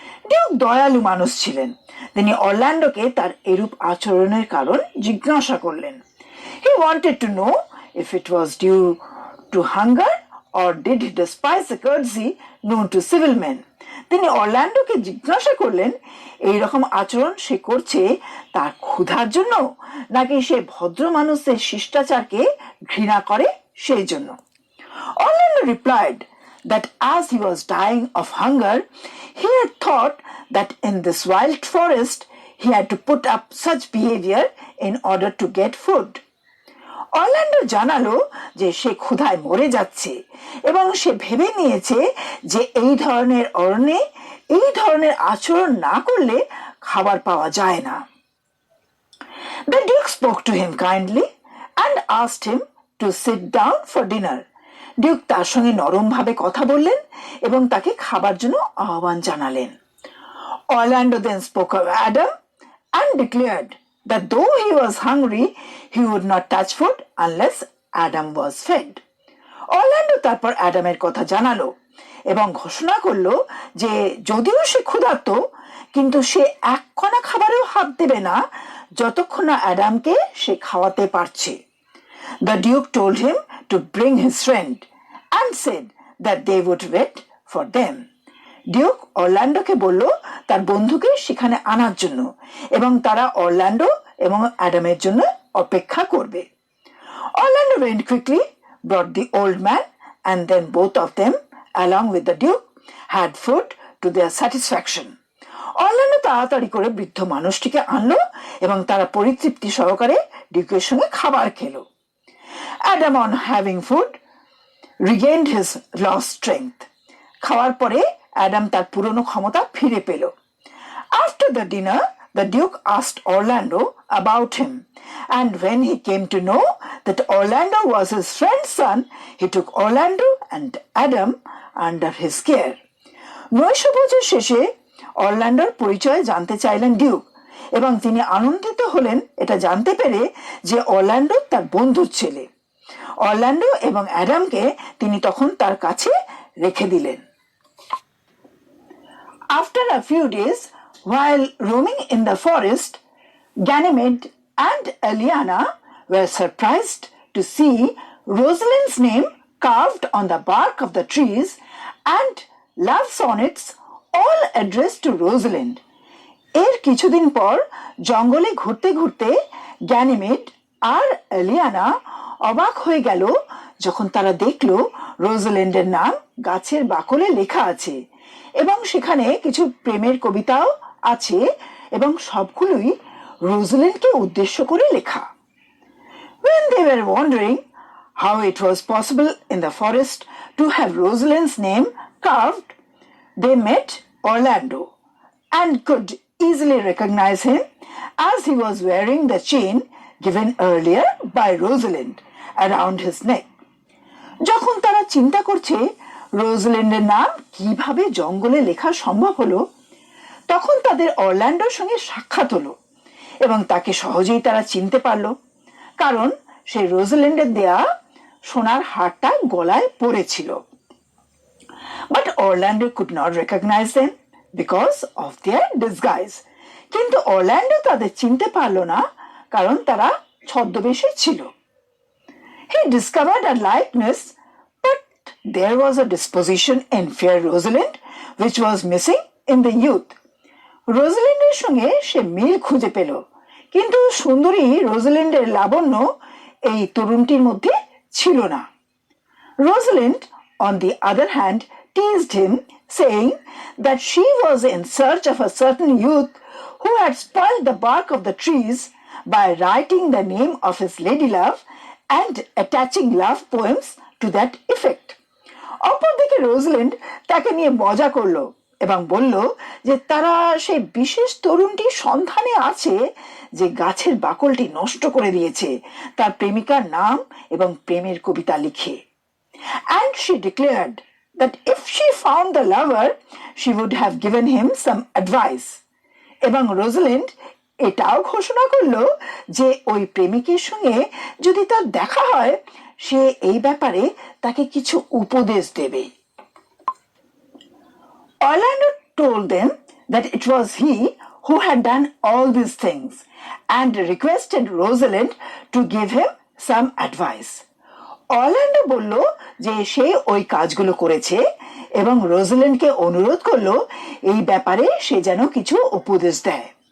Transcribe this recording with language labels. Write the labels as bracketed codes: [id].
[bn] Duke দয়ালু মানুষ ছিলেন, তিনি অরল্যান্ডোকে তার এরূপ আচরণের কারণ জিজ্ঞাসা করলেন। [en] He wanted to know if it was due to hunger or did he despise the courtesy known to civil men. [bn] তিনি অরল্যান্ডোকে জিজ্ঞাসা করলেন এই রকম আচরণ সে করছে তার ক্ষুধার জন্য নাকি সে ভদ্র মানুষের শিষ্টাচারকে ঘৃণা করে সেই জন্য। [en] Orlando replied that as he was dying of hunger, he had thought that in this wild forest he had to put up such behavior in order to get food. [bn] Orlando জানালো যে সে ক্ষুধায় মরে যাচ্ছে এবং সে ভেবে নিয়েছে যে এই ধরনের অরণ্যে এই ধরনের আচরণ না করলে খাবার পাওয়া যায় না। [en] The Duke spoke to him kindly and asked him to sit down for dinner. [bn] Duke তার সঙ্গে নরমভাবে কথা বললেন এবং তাকে খাবার জন্য আহ্বান জানালেন। [en] Orlando then spoke of Adam and declared that though he was hungry, he would not touch food unless Adam was fed. [bn] Orlando তারপর অ্যাডামের কথা জানালো এবং ঘোষণা করলো যে যদিও সে ক্ষুধার্ত কিন্তু সে এক কণা খাবারেও হাত দেবে না যতক্ষণ না অ্যাডামকে সে খাওয়াতে পারছে। [en] The Duke told him to bring his friend and said that they would wait for them. [bn] Duke অরল্যান্ডোকে বলল তার বন্ধুকে সেখানে আনার জন্য এবং তারা অরল্যান্ডো এবং অ্যাডামের জন্য অপেক্ষা করবে। [en] Orlando went quickly, brought the old man, and then both of them, along with the Duke, had food to their satisfaction. [bn] Orlando তাড়াতাড়ি করে বৃদ্ধ মানুষটিকে আনলো এবং তারা পরিতৃপ্তি সহকারে ডিউকের সঙ্গে খাবার খেলো। [en] Adam, on having food, regained his lost strength. [bn] খাওয়ার পরে অ্যাডাম তার পুরনো ক্ষমতা ফিরে পেল। [en] After the dinner, the Duke asked Orlando about him, and when he came to know that Orlando was his friend's son, he took Orlando and Adam under his care. [bn] নৈশভোজের শেষে অরল্যান্ডোর পরিচয় জানতে চাইলেন ডিউক এবং তিনি আনন্দিত হলেন এটা জানতে পেরে যে অরল্যান্ডো তার বন্ধুর ছেলে। অরল্যান্ডো এবং অ্যাডামকে তিনি তখন তার কাছে রেখে দিলেন। [en] After a few days, while roaming in the forest, Ganymede and Eliana were surprised to see Rosalind's name carved on the bark of the trees and love sonnets all addressed to Rosalind. [bn] এর কিছুদিন পর জঙ্গলে ঘুরতে ঘুরতে Ganymede আর Eliana অবাক হয়ে গেল যখন তারা দেখলো রোজালিন্ডের নাম গাছের বাকলে লেখা আছে এবং সেখানে কিছু প্রেমের কবিতাও আছে এবং সবগুলোই রোজালিন্ডকে উদ্দেশ্য করে লেখা। [en] When they were wondering how it was possible in the forest to have Rosalind's name carved, they met Orlando and could easily recognize him as he was wearing the chain given earlier by Rosalind around his neck. [bn] যখন তারা চিন্তা করছে রোজালিন্ডের নাম কিভাবে জঙ্গলে লেখা সম্ভব হলো তখন তাদের অরল্যান্ডোর সঙ্গে সাক্ষাৎ হলো এবং তাকে সহজেই তারা চিনতে পারলো কারণ সেই রোজালিন্ডের দেয়া সোনার হারটা গলায় পড়েছিল। [en] But Orlando could not recognize them because of their disguise. [bn] কিন্তু অরল্যান্ডো তাদের চিনতে পারলো না কারণ তারা ছদ্মবেশে ছিল। [en] He discovered a likeness, but there was a disposition in fair Rosalind which was missing in the youth. [bn] রোজালিন্ডের সঙ্গে সে মিল খুঁজে পেল কিন্তু সুন্দরী রোজালিন্ডের লাবণ্য এই তরুণটির মধ্যে ছিল না। [en] Rosalind, on the other hand, teased him, saying that she was in search of a certain youth who had spoiled the bark of the trees by writing the name of his ladylove and attaching love poems to that effect. [bn] অপরদিকে Rosalind তাকে নিয়ে মজা করলো এবং বলল যে তারা সেই বিশেষ তরুণটির সন্ধানে আছে যে গাছের বাকলটি নষ্ট করে দিয়েছে তার প্রেমিকার নাম এবং প্রেমের কবিতা লিখে। [en] And she declared that if she found the lover, she would have given him some advice. [bn] এবং রোজালিন্ড এটাও ঘোষণা করলো যে ওই প্রেমিকের সঙ্গে যদি তার দেখা হয় সে এই ব্যাপারে তাকে কিছু উপদেশ দেবে। [en] Orlando told them that it was he who had done all these things and requested Rosalind to give him some advice. [bn] Orlando বলল যে সে ওই কাজগুলো করেছে এবং রোজাল্যান্ডকে অনুরোধ করলো এই ব্যাপারে সে যেন কিছু উপদেশ দেয়।